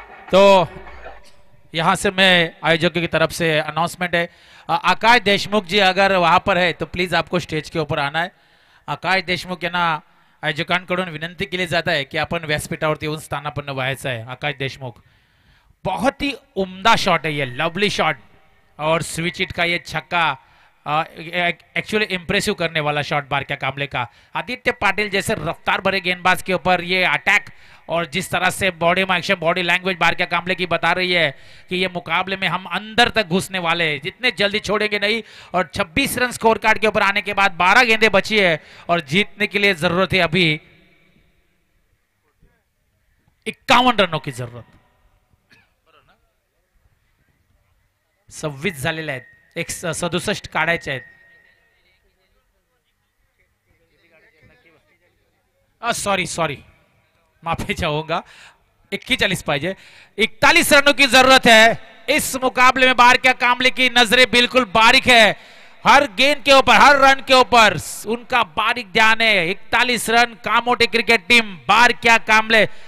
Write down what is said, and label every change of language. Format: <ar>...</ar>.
<hi>तो यहां से मैं आयोजकों की तरफ से अनाउंसमेंट है, आकाश देशमुख जी अगर वहां पर है तो प्लीज आपको स्टेज के ऊपर आना है।</hi> <mr>आकाश देशमुख यांना आयोजकांकडून विनंती केली जात आहे की आपण व्यासपीठावरती येऊन स्थानापन्न व्हायचं आहे।</mr> <hi>आकाश देशमुख, बहुत ही उम्दा शॉट है ये, लवली शॉट, और स्विच हिट का ये छक्का एक्चुअली इंप्रेसिव करने वाला शॉट बारक्या कामले का। आदित्य पाटिल जैसे रफ्तार भरे गेंदबाज के ऊपर ये अटैक, और जिस तरह से बॉडी में एक्शन, बॉडी लैंग्वेज बारक्या कामले की बता रही है कि ये मुकाबले में हम अंदर तक घुसने वाले हैं, जितने जल्दी छोड़ेंगे नहीं। और 26 रन स्कोर कार्ड के ऊपर आने के बाद 12 गेंदें बची है और जीतने के लिए जरूरत है अभी 51 रनों की जरूरत।</hi> <mr>26 झालेले आहेत, 67 काढायचे आहेत।</mr> <hi>सॉरी माफी चाहूंगा, 41 पाहिजे, 41 रनों की जरूरत है इस मुकाबले में। बारक्या कामले की नजरें बिल्कुल बारीक है, हर गेंद के ऊपर, हर रन के ऊपर उनका बारीक ध्यान है। 41 रन, कामोटे क्रिकेट टीम, बारक्या कामले।</hi>